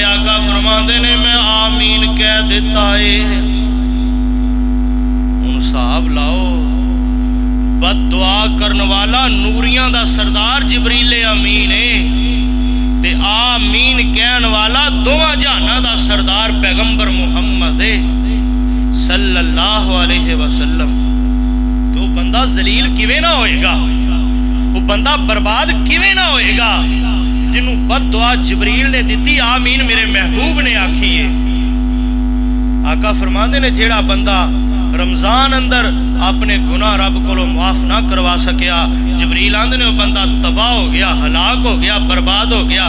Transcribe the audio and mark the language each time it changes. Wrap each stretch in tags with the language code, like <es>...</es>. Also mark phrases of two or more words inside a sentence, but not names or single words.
<pa>آقا فرماتے نے میں آمین کہہ دتا ہے. ہن حساب لاؤ، بد دعا کرن والا نوریاں دا سردار جبریل امین ہے، تے آمین کہن والا دوواں جہاناں دا سردار پیغمبر محمد ہے</pa> <ar>صلى الله عليه وسلم.</ar> <pa>تو بندہ ذلیل کویں نا ہوئےگا، او بندہ برباد کویں نا ہوئےگا جنہوں بد دعا جبریل نے دتی آمین میرے محبوب نے آکھی ہے. آقا فرماتے نے جیہڑا بندہ رمضان اندر اپنے گناہ رب کولوں معاف نا کروا سکیا، جبریل آندے نے بندہ تباہ ہو گیا، ہلاک ہو گیا، برباد ہو گیا.</pa>